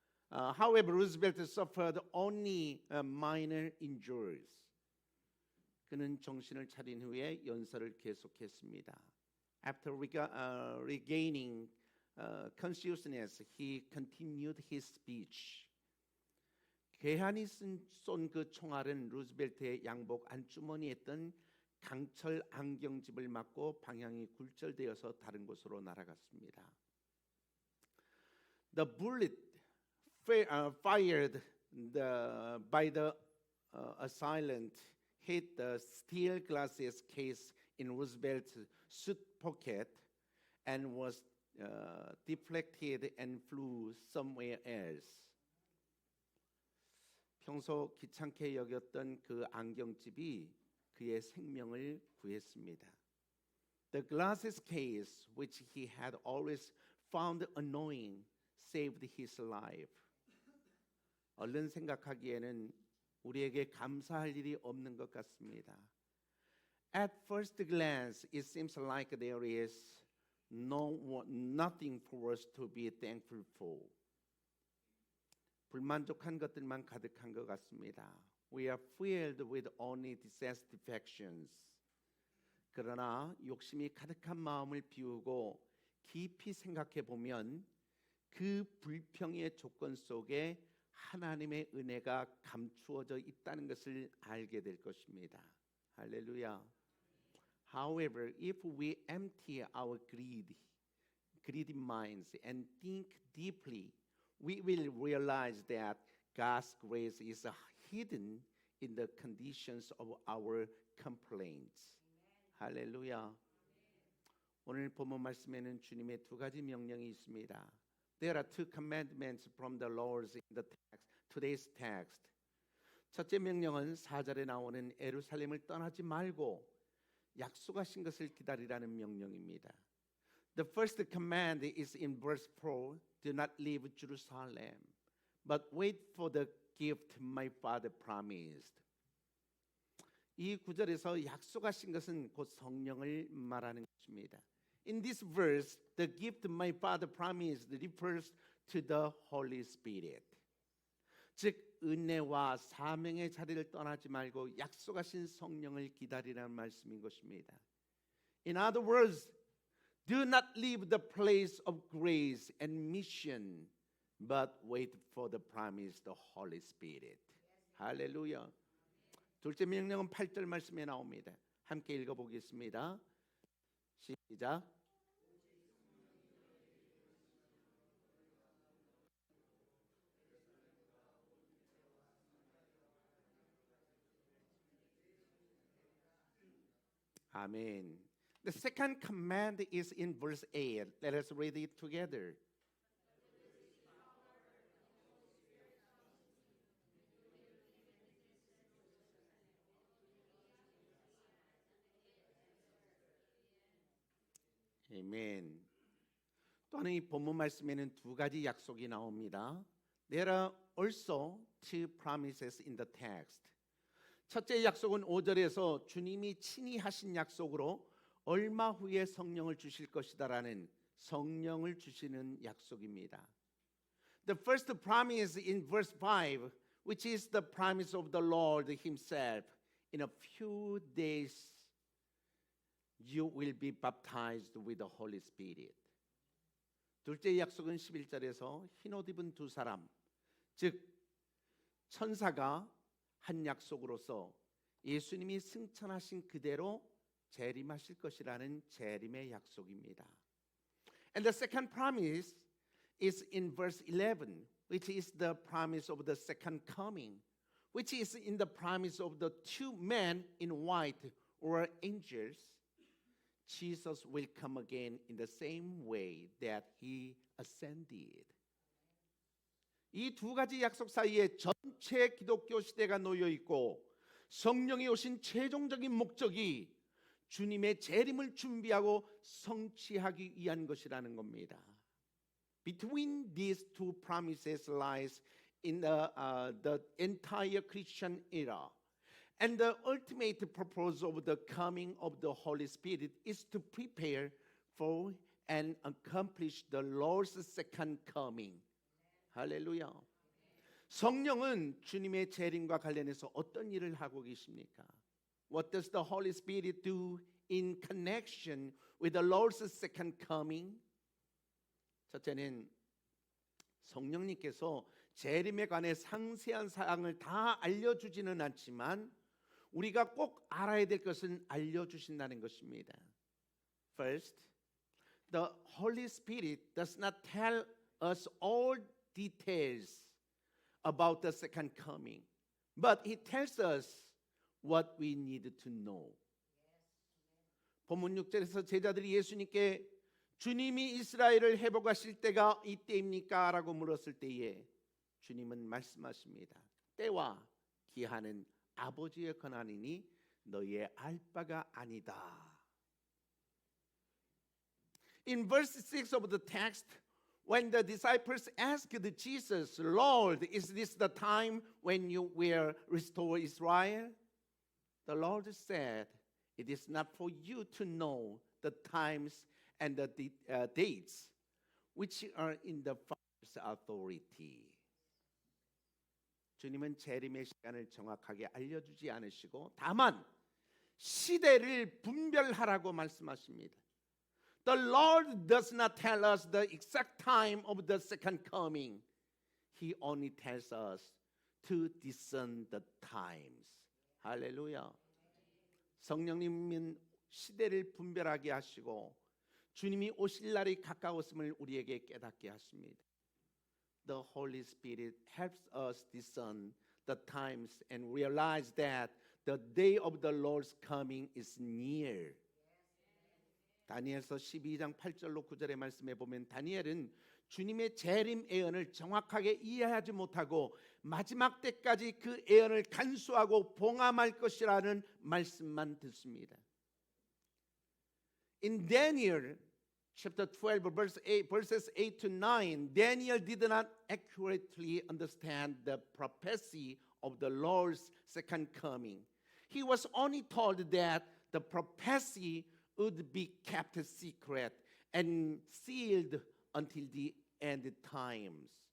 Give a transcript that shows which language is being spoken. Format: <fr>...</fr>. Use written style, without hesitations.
<en>However, Roosevelt suffered only minor injuries.</en> <ko>그는 정신을 차린 후에 연설을 계속했습니다.</ko> <en>After regaining consciousness, he continued his speech.</en> <ko>괴한이 쏜 그 총알은 루즈벨트의 양복 안주머니에 있던 강철 안경집을 맞고 방향이 굴절되어서 다른 곳으로 날아갔습니다.</ko> <en>The bullet fired by the assailant hit the steel glasses case in Roosevelt's suit pocket and was deflected and flew somewhere else.</en> <ko>평소 귀찮게 여겼던 그 안경집이 그의 생명을 구했습니다.</ko> <en>The glasses case, which he had always found annoying, saved his life.</en> <ko>얼른 생각하기에는 우리에게 감사할 일이 없는 것 같습니다.</ko> <en>At first glance, it seems like there is nothing for us to be thankful for.</en> <ko>불만족한 것들만 가득한 것 같습니다.</ko> <en>We are filled with only dissatisfactions.</en> <ko>그러나 욕심이 가득한 마음을 비우고 깊이 생각해 보면 그 불평의 조건 속에 하나님의 은혜가 감추어져 있다는 것을 알게 될 것입니다. 할렐루야.</ko> <en>However, if we empty our greedy minds and think deeply, we will realize that God's grace is hidden in the conditions of our complaints.</en> <ko>할렐루야. 오늘 본문 말씀에는 주님의 두 가지 명령이 있습니다.</ko> <en>There are two commandments from the Lord in the text, today's text.</en> <ko>첫째 명령은 4절에 나오는 예루살렘을 떠나지 말고 약속하신 것을 기다리라는 명령입니다.</ko> <en>The first command is in verse 4. Do not leave Jerusalem, but wait for the gift my father promised.</en> <ko>이 구절에서 약속하신 것은 곧 성령을 말하는 것입니다.</ko> <en>In this verse, the gift my father promised refers to the Holy Spirit.</en> <ko>즉 은혜와 사명의 자리를 떠나지 말고 약속하신 성령을 기다리라는 말씀인 것입니다.</ko> <en>In other words, do not leave the place of grace and mission, but wait for the promise, the Holy Spirit.</en> <ko>할렐루야. 둘째 명령은 8절 말씀에 나옵니다. 함께 읽어보겠습니다. 시작. 아멘.</ko> <en>The second command is in verse 8. Let us read it together.</en> <ko>아멘. 또한 이 본문 말씀에는 두 가지 약속이 나옵니다.</ko> <en>There are also two promises in the text.</en> <ko>첫째 약속은 5절에서 주님이 친히 하신 약속으로 얼마 후에 성령을 주실 것이다라는 성령을 주시는 약속입니다.</ko> <en>The first promise in verse 5, which is the promise of the Lord himself. In a few days you will be baptized with the Holy Spirit.</en> <ko>둘째 약속은 11절에서 흰옷 입은 두 사람, 즉 천사가 한 약속으로서 예수님이 승천하신 그대로 재림하실 것이라는 재림의 약속입니다.</ko> <en>And the second promise is in verse 11, which is the promise of the second coming, which is in the promise of the two men in white or angels. Jesus will come again in the same way that he ascended.</en> <ko>이 두 가지 약속 사이에 전체 기독교 시대가 놓여 있고 성령이 오신 최종적인 목적이 주님의 재림을 준비하고 성취하기 위한 것이라는 겁니다.</ko> <en>Between these two promises lies in the entire Christian era. And the ultimate purpose of the coming of the Holy Spirit is to prepare for and accomplish the Lord's second coming.</en> <ko>할렐루야. 성령은 주님의 재림과 관련해서 어떤 일을 하고 계십니까?</ko> <en>What does the Holy Spirit do in connection with the Lord's second coming?</en> <ko>첫째는 성령님께서 재림에 관해 상세한 사항을 다 알려주지는 않지만 우리가 꼭 알아야 될 것은 알려주신다는 것입니다.</ko> <en>First, the Holy Spirit does not tell us all details about the second coming, but He tells us what we need to know.</en> <ko>본문 6절에서 제자들이 예수님께 주님이 이스라엘을 회복하실 때가 이때입니까? 라고 물었을 때에 주님은 말씀하십니다. 때와 기한은 아버지의 권한이니 너희의 알 바가 아니다.</ko> <en>In verse 6 of the text, when the disciples asked Jesus, Lord, is this the time when you will restore Israel? The Lord said, it is not for you to know the times and the dates which are in the Father's authority.</en> <ko>주님은 재림의 시간을 정확하게 알려주지 않으시고 다만 시대를 분별하라고 말씀하십니다.</ko> <en>The Lord does not tell us the exact time of the second coming. He only tells us to discern the times.</en> <ko>할렐루야. 성령님은 시대를 분별하게 하시고 주님이 오실 날이 가까웠음을 우리에게 깨닫게 하십니다.</ko> <en>The Holy Spirit helps us discern the times and realize that the day of the Lord's coming is near.</en> <ko>다니엘서 12장 8절로 9절의 말씀에 보면 다니엘은 주님의 재림 예언을 정확하게 이해하지 못하고 마지막 때까지 그 예언을 간수하고 봉함할 것이라는 말씀만 듣습니다.</ko> <en>In Daniel chapter 12 verses 8 to 9, Daniel did not accurately understand the prophecy of the Lord's second coming. He was only told that the prophecy would be kept secret and sealed until the end times.</en>